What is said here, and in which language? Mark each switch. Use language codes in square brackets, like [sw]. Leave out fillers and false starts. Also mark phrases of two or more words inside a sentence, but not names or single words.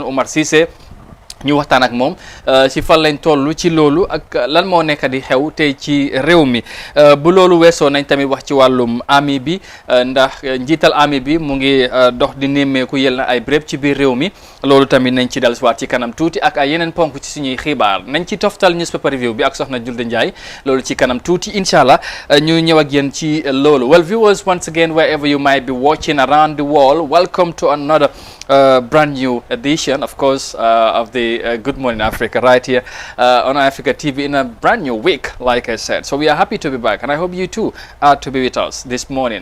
[wo] Omar Cissé ñu waxtaan ak moom si fan lañ toll ci loolu ak lan moo nekk di xew tey ci réew mi bu loolu weesoo nañ tamit wax ci wàllum army bi ndax njiital army bi mu ngi dox di nemmeeku yel na ay béréb ci biir réew mi loolu tamit nañ ci dellusiwaat ci kanam tuuti ak ay yeneen ponk ci suñuy xibaar nañ ci toftal [en] newspaper review [wo] bi ak soxna Julde Ndiaye loolu ci kanam tuuti [ar] إن شاء الله [wo] ñu ñëw ak yéen ci loolu. [en] Well viewers, once again wherever you might be watching around the world, welcome to another brand new edition of course of the Good Morning Africa right here on Africa TV in a brand new week, like I said. So we are happy to be back and I hope you too are to be with us this morning.